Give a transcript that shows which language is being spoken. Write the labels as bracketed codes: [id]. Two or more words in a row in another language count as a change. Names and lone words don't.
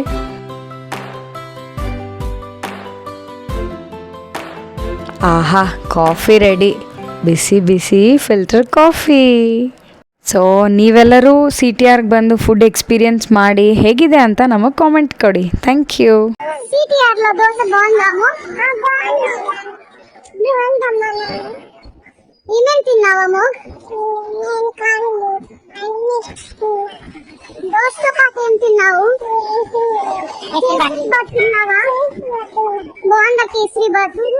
[kn] ಆಹಾ, [en] coffee ready, [kn] ಬಿಸಿ ಬಿಸಿ [en] filter coffee. [kn] ಸೊ ನೀವೆಲ್ಲರೂ CTRಗೆ ಬಂದು [en] food experience [kn] ಮಾಡಿ ಹೇಗಿದೆ ಅಂತ ನಮಗೆ ಕಾಮೆಂಟ್ ಕೊಡಿ. [en] thank you. [te] CTRలో దోశ బాగుందాము. ఏమేమి తిన్నావము? దోశతో పాటు ఏం తిన్నావు? కేసరి బాత్ తిన్నావా? బాగుందా కేసరి బాత్?